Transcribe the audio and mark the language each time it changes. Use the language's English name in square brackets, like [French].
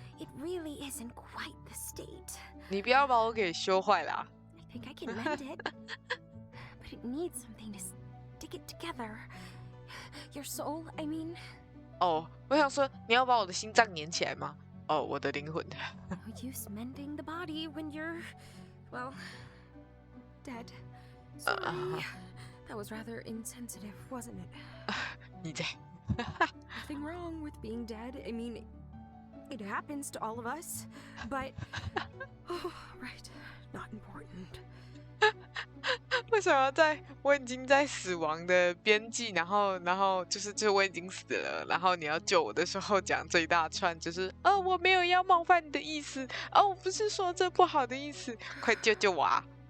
[English] It really isn't quite the state. [Chinese] 你不要把我给修坏啦。 [English] I think I can mend it. But it needs something to stick it together. Your soul, I mean. [Chinese] 哦，我想说，你要把我的心脏粘起来吗？哦，我的灵魂。 [English] No use mending the body when you're, well, dead. Sorry. That was rather insensitive, wasn't it? [Chinese] 你在 [English] Nothing wrong with being dead. I mean, it happens to all of us. But, oh, right, not important. [Chinese] 为什么要在我已经在死亡的边际，然后就是我已经死了，然后你要救我的时候讲这一大串，就是我没有要冒犯你的意思，我不是说这不好的意思，快救救我啊！